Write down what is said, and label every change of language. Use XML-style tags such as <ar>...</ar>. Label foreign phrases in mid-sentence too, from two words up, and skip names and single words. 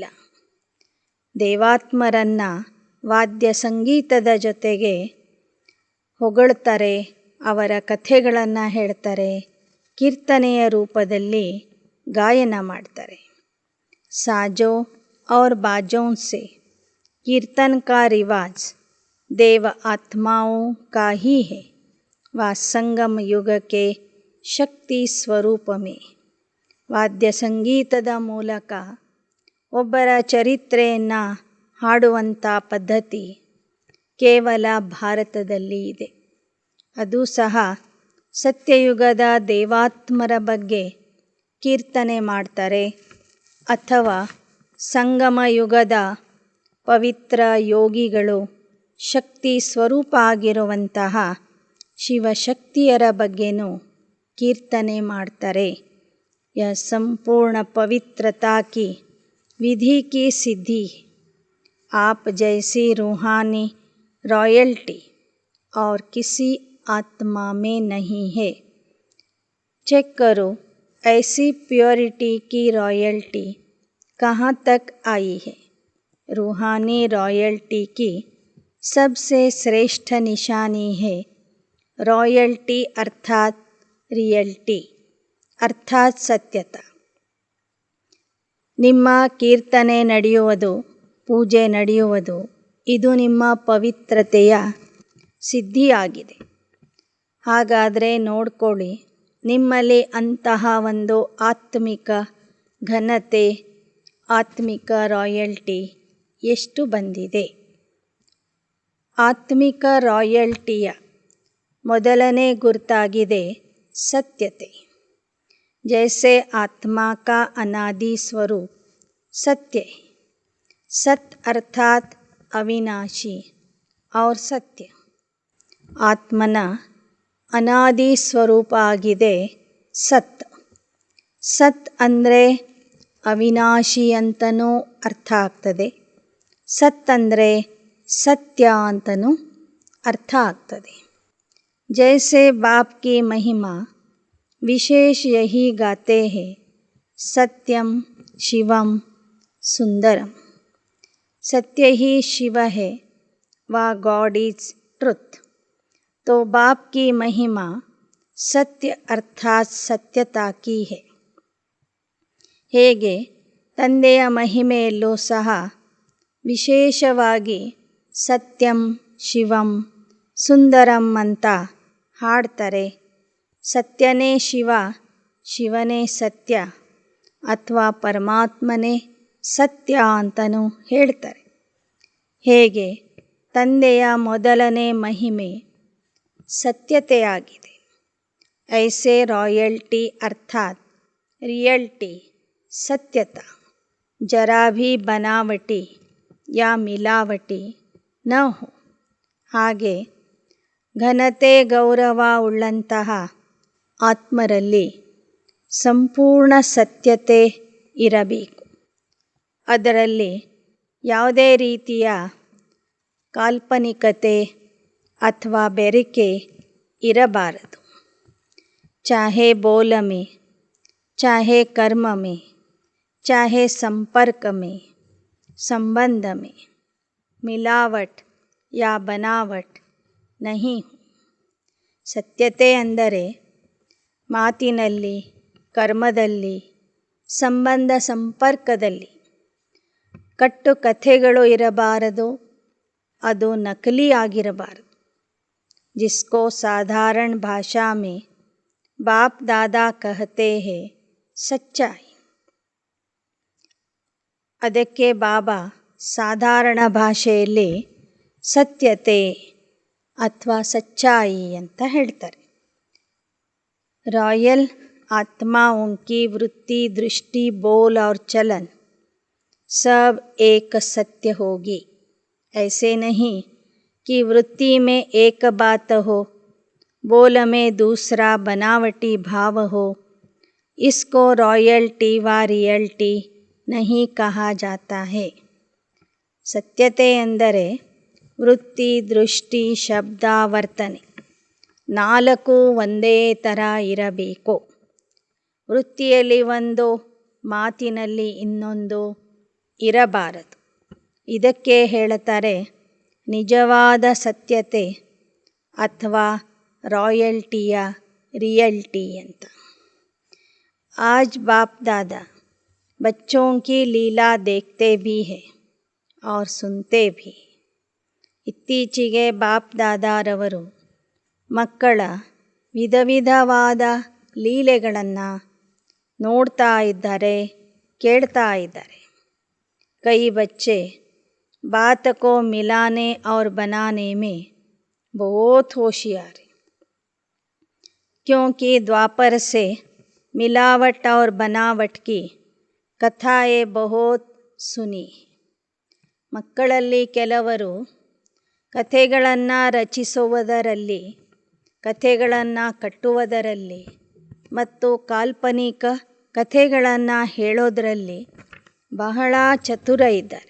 <kn>ದೇವಾತ್ಮರನ್ನು ವಾದ್ಯ ಸಂಗೀತದ ಜೊತೆಗೆ ಹೊಗಳ್ತಾರೆ, ಅವರ ಕಥೆಗಳನ್ನು ಹೇಳ್ತಾರೆ, ಕೀರ್ತನೆಯ ರೂಪದಲ್ಲಿ ಗಾಯನ ಮಾಡ್ತಾರೆ.</kn> <hi>साजों और बाजों से कीर्तन का रिवाज देव आत्माओं का ही है. वह संगम युग के शक्ति स्वरूप में</hi> <kn>ವಾದ್ಯ ಸಂಗೀತದ ಮೂಲಕ ಒಬ್ಬರ ಚರಿತ್ರೆಯನ್ನು ಹಾಡುವಂಥ ಪದ್ಧತಿ ಕೇವಲ ಭಾರತದಲ್ಲಿ ಇದೆ. ಅದು ಸಹ ಸತ್ಯಯುಗದ ದೇವಾತ್ಮರ ಬಗ್ಗೆ ಕೀರ್ತನೆ ಮಾಡ್ತಾರೆ ಅಥವಾ ಸಂಗಮ ಯುಗದ ಪವಿತ್ರ ಯೋಗಿಗಳು ಶಕ್ತಿ ಸ್ವರೂಪ ಆಗಿರುವಂತಹ ಶಿವಶಕ್ತಿಯರ ಬಗ್ಗೆನೂ ಕೀರ್ತನೆ ಮಾಡ್ತಾರೆ.</kn> <hi>यह संपूर्ण पवित्रता की विधि की सिद्धि आप जैसी रूहानी रॉयल्टी और किसी आत्मा में नहीं है. चेक करो ऐसी प्योरिटी की रॉयल्टी कहाँ तक आई है. रूहानी रॉयल्टी की सबसे श्रेष्ठ निशानी है रॉयल्टी अर्थात रियल्टी</hi> <kn>ಅರ್ಥಾತ್ ಸತ್ಯತ. ನಿಮ್ಮ ಕೀರ್ತನೆ ನಡೆಯುವುದು, ಪೂಜೆ ನಡೆಯುವುದು, ಇದು ನಿಮ್ಮ ಪವಿತ್ರತೆಯ ಸಿದ್ಧಿಯಾಗಿದೆ. ಹಾಗಾದರೆ ನೋಡ್ಕೊಳ್ಳಿ, ನಿಮ್ಮಲ್ಲಿ ಅಂತಹ ಒಂದು ಆತ್ಮಿಕ ಘನತೆ, ಆತ್ಮಿಕ ರಾಯಲ್ಟಿ ಎಷ್ಟು ಬಂದಿದೆ. ಆತ್ಮಿಕ ರಾಯಲ್ಟಿಯ ಮೊದಲನೇ ಗುರುತಾಗಿದೆ ಸತ್ಯತೆ.</kn> <hi>जैसे आत्मा का अनादि स्वरूप सत्य है. सत अर्थात अविनाशी और सत्य.</hi> <kn>आत्मನ ಅನಾದಿ ಸ್ವರೂಪ ಆಗಿದೆ ಸತ್. ಸತ್ ಅಂದರೆ ಅವಿನಾಶಿ ಅಂತನೂ ಅರ್ಥ ಆಗ್ತದೆ. ಸತ್ ಅಂದರೆ ಸತ್ಯ ಅಂತನೂ ಅರ್ಥ ಆಗ್ತದೆ.</kn> <hi>जैसे बाप की महिमा विशेष यही गाते हैं सत्यम शिवम सुंदरम. सत्य ही शिव है, वह</hi> <en>God is truth.</en> <hi>तो बाप की महिमा सत्य अर्थात सत्यता की है.</hi> <kn>ಹೇಗೆ ತಂದೆಯ ಮಹಿಮೆಯಲ್ಲೂ ಸಹ ವಿಶೇಷವಾಗಿ ಸತ್ಯಂ ಶಿವಂ ಸುಂದರಂ ಅಂತ ಹಾಡ್ತಾರೆ. ಸತ್ಯನೇ ಶಿವ, ಶಿವನೇ ಸತ್ಯ ಅಥವಾ ಪರಮಾತ್ಮನೇ ಸತ್ಯ ಅಂತಲೂ ಹೇಳ್ತಾರೆ. ಹೇಗೆ ತಂದೆಯ ಮೊದಲನೇ ಮಹಿಮೆ ಸತ್ಯತೆಯಾಗಿದೆ.</kn> <hi>ऐसे रॉयल्टी अर्थात् रियल्टी सत्यता जरा भी बनावटी या मिलावटी न हो.</hi> <kn>ಹಾಗೆ ಘನತೆ ಗೌರವ ಉಳ್ಳಂತಹ ಆತ್ಮರಲ್ಲಿ ಸಂಪೂರ್ಣ ಸತ್ಯತೆ ಇರಬೇಕು. ಅದರಲ್ಲಿ ಯಾವುದೇ ರೀತಿಯ ಕಾಲ್ಪನಿಕತೆ ಅಥವಾ ಬೆರಿಕೆ ಇರಬಾರದು.</kn> <hi>ಚಾಹೆ बोल में, चाहे कर्म में, चाहे संपर्क में, संबंध में मिलावट या बनावट नहीं हो.</hi> <kn>ಸತ್ಯತೆ ಅಂದರೆ ಮಾತಿನಲ್ಲಿ, ಕರ್ಮದಲ್ಲಿ, ಸಂಬಂಧ ಸಂಪರ್ಕದಲ್ಲಿ ಕಟ್ಟು ಕಥೆಗಳು ಇರಬಾರದು. ಅದು ನಕಲಿ ಆಗಿರಬಾರದು.</kn> <hi>जिसको साधारण भाषा में बाप दादा कहते हैं ಸಚ್ಚಾಯಿ.</hi> <kn>ಅದಕ್ಕೆ ಬಾಬಾ ಸಾಧಾರಣ ಭಾಷೆಯಲ್ಲಿ ಸತ್ಯತೆ ಅಥವಾ ಸಚ್ಚಾಯಿ ಅಂತ ಹೇಳ್ತಾರೆ.</kn> <hi>रॉयल आत्माओं की वृत्ति, दृष्टि, बोल और चलन सब एक सत्य होगी. ऐसे नहीं कि वृत्ति में एक बात हो, बोल में दूसरा बनावटी भाव हो. इसको रॉयल्टी व रियल्टी नहीं कहा जाता है.</hi> <kn>ಸತ್ಯತೆ ಎಂದರೆ ವೃತ್ತಿ, ದೃಷ್ಟಿ, ಶಬ್ದ, ವರ್ತನೆ ನಾಲ್ಕು ಒಂದೇ ಥರ ಇರಬೇಕು. ವೃತ್ತಿಯಲ್ಲಿ ಒಂದು, ಮಾತಿನಲ್ಲಿ ಇನ್ನೊಂದು ಇರಬಾರದು. ಇದಕ್ಕೆ ಹೇಳುತ್ತಾರೆ ನಿಜವಾದ ಸತ್ಯತೆ ಅಥವಾ</kn> <hi>रॉयल्टी या रियल्टी</hi> <kn>ಅಂತ.</kn> <hi>आज बाप दादा बच्चों की लीला देखते भी हैं और सुनते भी.</hi> <kn>ಇತ್ತೀಚೆಗೆ ಬಾಪ್ ದಾದಾರವರು ಮಕ್ಕಳ ವಿಧ ವಿಧವಾದ ಲೀಲೆಗಳನ್ನು ನೋಡ್ತಾ ಇದ್ದಾರೆ, ಕೇಳ್ತಾ ಇದ್ದಾರೆ.</kn> <hi>कई बच्चे बात को मिलाने और बनाने में बहुत होशियार हैं, क्योंकि द्वापर से मिलावट और बनावट की कथाएं बहुत सुनी.</hi> <kn>ಮಕ್ಕಳಲ್ಲಿ ಕೆಲವರು ಕಥೆಗಳನ್ನು ರಚಿಸುವುದರಲ್ಲಿ, ಕಥೆಗಳನ್ನು ಕಟ್ಟುವುದರಲ್ಲಿ ಮತ್ತು ಕಾಲ್ಪನಿಕ ಕಥೆಗಳನ್ನು ಹೇಳೋದರಲ್ಲಿ ಬಹಳ ಚತುರ ಇದ್ದಾರೆ.</kn>